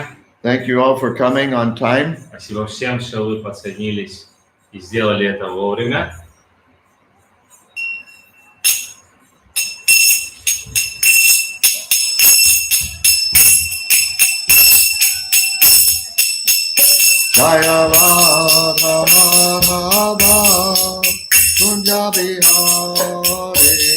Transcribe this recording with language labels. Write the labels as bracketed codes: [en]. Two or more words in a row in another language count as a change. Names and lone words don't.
[en] Thank you all for coming on time. [ru] Спасибо всем, что вы подсоединились и сделали это вовремя. [sa] जय राधा माधव कुञ्ज बिहारी.